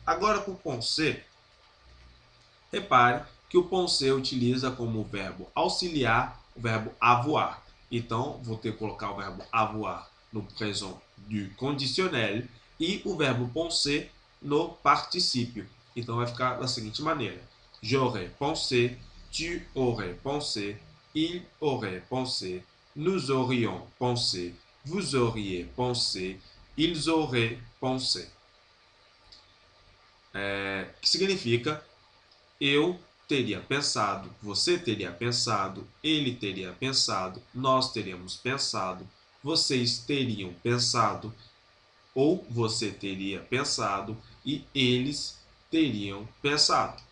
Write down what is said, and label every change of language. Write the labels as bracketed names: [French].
[Portuguese] Agora para o penser, repare que o penser utiliza como verbo auxiliar o verbo avoir. Então, vou ter que colocar o verbo avoir no présent du conditionnel e o verbo penser no particípio. Então, vai ficar da seguinte maneira. [French] J'aurais pensé, tu aurais pensé, il aurait pensé, nous aurions pensé, vous auriez pensé, ils auraient pensé. [Portuguese] Que significa eu teria pensado, você teria pensado, ele teria pensado, nós teríamos pensado, vocês teriam pensado, ou você teria pensado e eles teriam pensado.